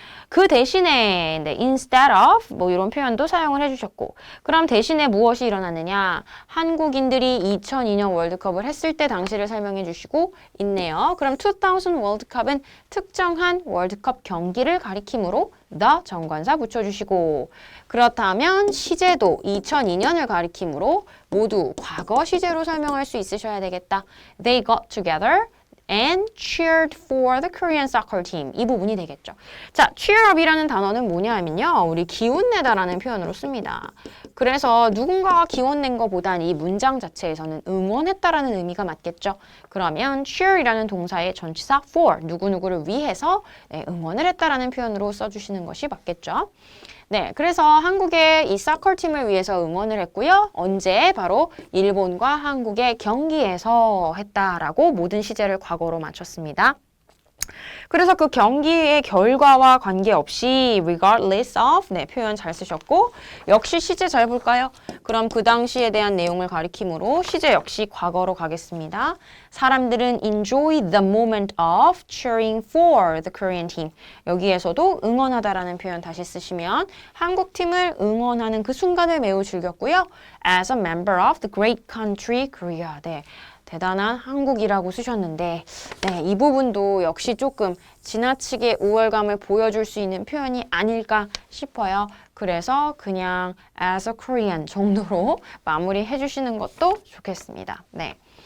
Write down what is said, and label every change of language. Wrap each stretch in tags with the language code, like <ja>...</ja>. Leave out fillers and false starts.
<ko>그 대신에 네,</ko> <en>instead of</en> <ko>뭐 이런 표현도 사용을 해주셨고 그럼 대신에 무엇이 일어나느냐 한국인들이 2002년 월드컵을 했을 때 당시를 설명해 주시고 있네요. 그럼 2000 월드컵은 특정한 월드컵 경기를 가리키므로 the 정관사 붙여주시고 그렇다면 시제도 2002년을 가리키므로 모두 과거 시제로 설명할 수 있으셔야 되겠다.</ko> <en>They got together and cheered for the Korean soccer team.</en> <ko>이 부분이 되겠죠. 자, cheer up이라는 단어는 뭐냐면요. 우리 기운내다라는 표현으로 씁니다. 그래서 누군가가 기원낸 것보단 이 문장 자체에서는 응원했다라는 의미가 맞겠죠. 그러면 cheer이라는 동사의 전치사 for, 누구누구를 위해서 네, 응원을 했다라는 표현으로 써주시는 것이 맞겠죠. 네, 그래서 한국의 이 사커 팀을 위해서 응원을 했고요. 언제? 바로 일본과 한국의 경기에서 했다라고 모든 시제를 과거로 맞췄습니다. 그래서 그 경기의 결과와 관계없이</ko> <en>regardless of</en> <ko>네, 표현 잘 쓰셨고 역시 시제 잘 볼까요? 그럼 그 당시에 대한 내용을 가리키므로 시제 역시 과거로 가겠습니다. 사람들은</ko> <en>enjoy the moment of cheering for the Korean team.</en> <ko>여기에서도 응원하다라는 표현 다시 쓰시면 한국 팀을 응원하는 그 순간을 매우 즐겼고요.</ko> <en>As a member of the great country Korea.</en> <ko>네. 대단한 한국이라고 쓰셨는데 네, 이 부분도 역시 조금 지나치게 우월감을 보여줄 수 있는 표현이 아닐까 싶어요. 그래서 그냥</ko> <en>as a Korean</en> <ko>정도로 마무리해 주시는 것도 좋겠습니다. 네.</ko>